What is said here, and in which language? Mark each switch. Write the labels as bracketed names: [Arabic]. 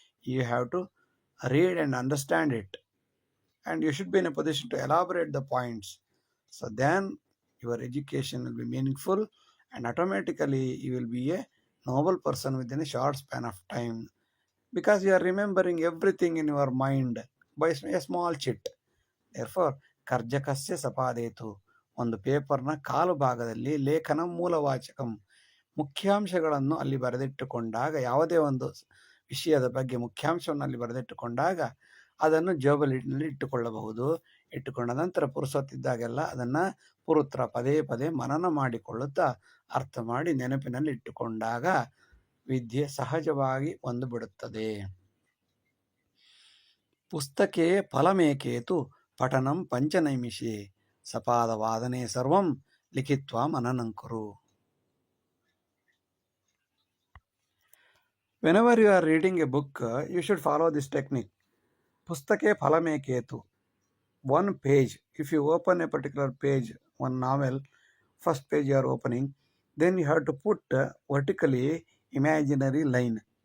[English] You have to read and understand it. And you should be in a position to elaborate the points. So then your education will be meaningful, and automatically you will be a noble person within a short span of time, because you are remembering everything in your mind by a small chit. [Kannada] Therefore, [Sanskrit] ಕರ್ಜಕಸ್ಯ ಸಪಾದೇತು, [Kannada] ಒಂದು ಪೇಪರ್ನ ಕಾಲು ಭಾಗದಲ್ಲಿ ಲೇಖನ ಮೂಲವಾಚಕಂ, ಮುಖ್ಯಾಂಶಗಳನ್ನು ಅಲ್ಲಿ ಬರೆದಿಟ್ಟುಕೊಂಡಾಗ, ಯಾವುದೇ ಒಂದು ವಿಷಯದ ಬಗ್ಗೆ ಮುಖ್ಯಾಂಶವನ್ನು ಅಲ್ಲಿ ಬರೆದಿಟ್ಟುಕೊಂಡಾಗ ಅದನ್ನು ಜೋಬಲಿನಲ್ಲಿ ಇಟ್ಟುಕೊಳ್ಳಬಹುದು. ಇಟ್ಟುಕೊಂಡ ನಂತರ ಪುರುಸೊತ್ತಿದ್ದಾಗೆಲ್ಲ ಅದನ್ನು ಪುರುತ್ರ ಪದೇ ಪದೇ ಮನನ ಮಾಡಿಕೊಳ್ಳುತ್ತಾ ಅರ್ಥ ಮಾಡಿ ನೆನಪಿನಲ್ಲಿ ಇಟ್ಟುಕೊಂಡಾಗ ವಿದ್ಯೆ ಸಹಜವಾಗಿ ಒಂದು ಬಿಡುತ್ತದೆ. [Sanskrit] ಪುಸ್ತಕೆ ಫಲಮೇಕೇತು ಪಠನಂ ಪಂಚನೈಮಿಷೆ ಸಪಾದವಾದನೆ ಸರ್ವಂ ಲಿಖಿತ್ವಾ ಮನನಂಕುರು. [English] Whenever you are reading a book, you should follow this technique. [Sanskrit] Pustake phalameketu. [English] One page, if you open a particular page, one novel, first page you are opening, then you have to put vertically imaginary line.